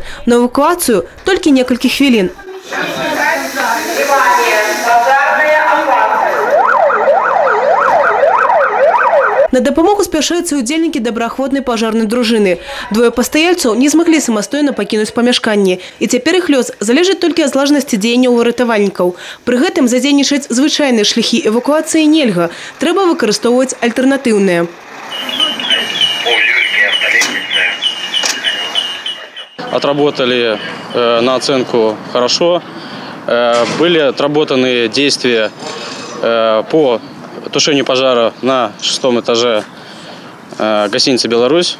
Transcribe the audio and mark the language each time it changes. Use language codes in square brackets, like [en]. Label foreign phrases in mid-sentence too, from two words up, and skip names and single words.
[be] На эвакуацыю толькі некалькі хвілін. На дапамогу спяшаюцца удзельнікі добраахвотнай пажарнай дружыны. Двое пастаяльцаў не змаглі самастойна пакінуць памяшканне. І цяпер іх лёс залежыць толькі ад злажнасці дзеянняў ратавальнікаў. Пры гэтым задзейнічаць звычайныя шляхі эвакуацыі нельга. Трэба выкарыстоўваць альтэрнатыўныя. [ru] Отработали на оценку хорошо. Были отработаны действия по тушению пожара на 6-м этаже гостиницы «Беларусь».